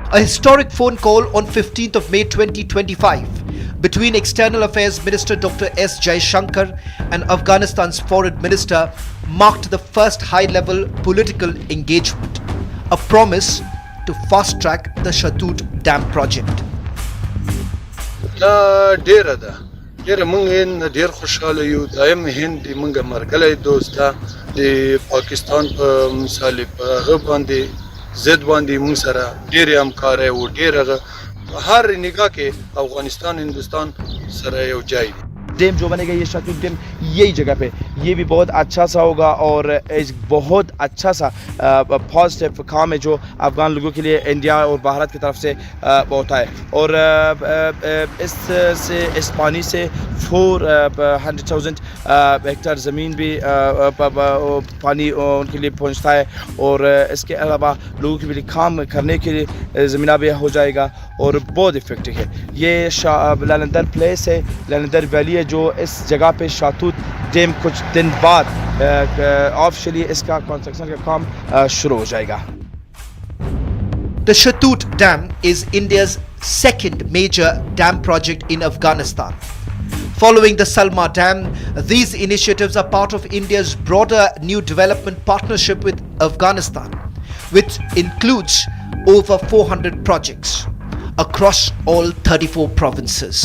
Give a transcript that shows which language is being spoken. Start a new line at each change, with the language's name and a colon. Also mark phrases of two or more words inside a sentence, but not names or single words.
English: A historic phone call on 15th of May 2025 between External Affairs Minister Dr. S. Jaishankar and Afghanistan's Foreign Minister marked the first high-level political engagement, a promise to fast-track the Shatut Dam project.
Pashto: ډېر موږ ډېر خوشحاله یو دایم هند موږ مرګلی دوست ده د پاکستان په مثال په هغه باندې ضد باندې موږ سره ډېرې همکارۍ و ډېر هغه هر نگاه کې افغانستان هندوستان سره یو ځای دی.
Hindi: डैम जो बनेगा ये शतुत डैम यही जगह पे ये भी बहुत अच्छा सा होगा और एक बहुत अच्छा सा पॉजिटिव काम है जो अफ़गान लोगों के लिए इंडिया और भारत की तरफ से होता है और इस पानी से 400,000 हेक्टेयर ज़मीन भी पानी उनके लिए पहुंचता है और इसके अलावा लोगों के लिए काम करने के लिए ज़मीना भी हो जाएगा और बहुत इफेक्टिव है. ये लैलेंडर प्लेस है, लैलेंडर वैली है जो इस जगह पे शातूत डैम कुछ दिन बाद ऑफिशियली इसका कंस्ट्रक्शन का काम शुरू हो जाएगा.
English: The Shatut Dam is India's second major dam project in Afghanistan. Following the Salma Dam, these initiatives are part of India's broader new development partnership with Afghanistan, which includes over 400 projects across all 34 provinces.